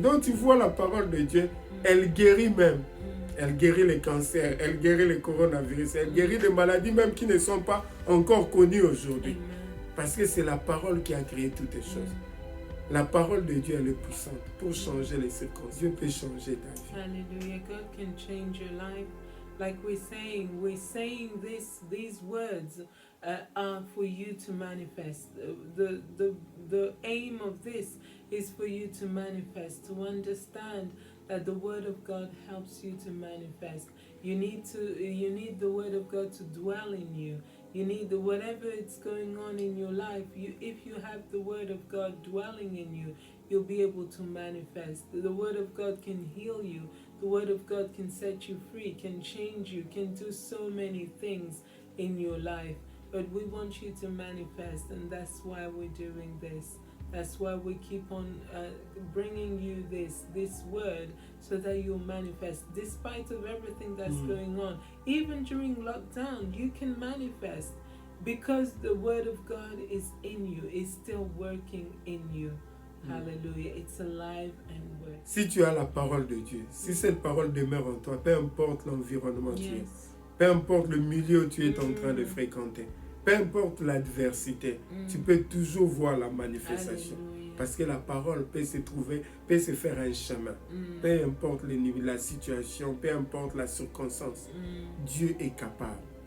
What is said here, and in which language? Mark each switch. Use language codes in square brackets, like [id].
[fr] Donc tu vois la parole de Dieu, elle guérit même. Elle guérit les cancers, elle guérit le coronavirus, elle guérit des maladies même qui ne sont pas encore connues aujourd'hui. Parce que c'est la parole qui a créé toutes les choses. La parole de Dieu, elle est puissante pour changer les circonstances. Dieu peut changer ta vie. Hallelujah. [en] God can change your life. Like we're saying these words are for you to manifest. The aim of this is for you to manifest, to understand that the word of God helps you to manifest. You need the word of God to dwell in you. You need whatever is going on in your life. If you have the word of God dwelling in you, you'll be able to manifest. The word of God can heal you. The word of God can set you free, can change you, can do so many things in your life. But we want you to manifest, and that's why we're doing this. That's why we keep on bringing you this word so that you'll manifest. Despite of everything that's going on, even during lockdown, you can manifest because the word of God is in you, is still working in you. Hallelujah. It's alive and working. [fr] Si tu as la parole de Dieu, si cette parole demeure en toi, peu importe l'environnement où tu es, peu importe le milieu où tu es en train de fréquenter, peu importe l'adversité, tu peux toujours voir la manifestation. Alléluia. Parce que la parole peut se trouver, peut se faire un chemin. Peu importe la situation, peu importe la circonstance, Dieu est capable.